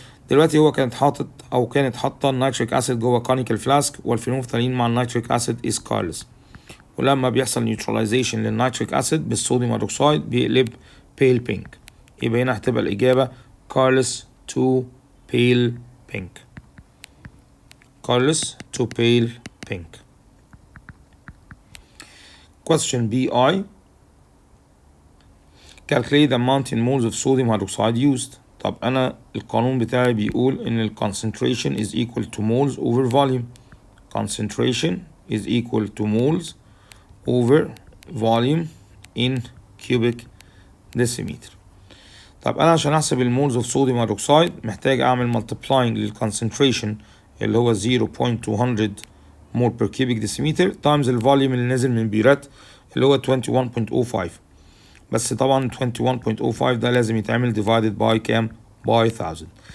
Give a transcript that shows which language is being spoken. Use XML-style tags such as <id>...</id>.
<ar>دلوقتي هو كانت حاطة النيتريك اسيد جوه كونيكال فلاسك والفينولفثالين مع النيتريك اسيد</ar> <en>is colorless.</en> <ar>ولما بيحصل نيوتراليزيشن للنيتريك اسيد بالصوديوم هيدروكسيد بيقلب</ar> <en>pale pink.</en> <ar>يبقى هنا هتبقى الإجابة</ar> <en>colorless to pale pink. colorless to pale pink. Question BI. Calculate the amount in moles of sodium hydroxide used.</en> <ar>طب أنا القانون بتاعي بيقول إن ال</ar> <en>concentration is equal to moles over volume. Concentration is equal to moles over volume in cubic decimeter.</en> <ar>طب أنا عشان أحسب المولز of sodium hydroxide محتاج أعمل multiplying لل concentration اللي هو 0.200</ar> <en>mole per cubic decimeter</en> <ar>times الفوليوم اللي نازل من بيرات اللي هو 21.05. بس طبعا 21.05 ده لازم يتعمل divided by كام؟ by 1000.</ar>